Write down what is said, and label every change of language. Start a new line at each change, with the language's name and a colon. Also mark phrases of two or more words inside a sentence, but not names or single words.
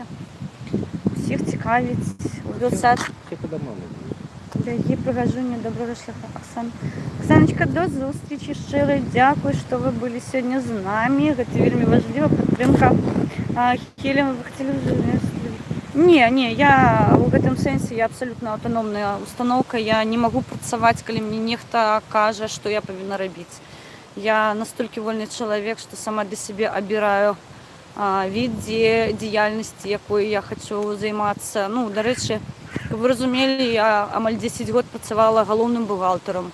Ukrainian: Всіх цікавіць. Вілсад. Дорогі пригажуні, доброго шляху, Оксана. Оксаночка, до зустрічі. Щиро дякую, що ви були сьогодні з нами. Це вельми важлива підтримка.
Belarusian: Хелі,
Ukrainian: ви хотіли вже...
Belarusian: Ні, я в гэтым сенсе я абсолютно аўтаномная установка. Я не могу працаваць, калі мне нехта кажа, што я павінна рабіць. Я настолькі вольны чалавек, што сама для сябе абіраю від дзейнасці, якой я хочу займацца. Ну, дарэчы, каб вы разумелі, я амаль 10 год працавала галоўным бухгалтарам.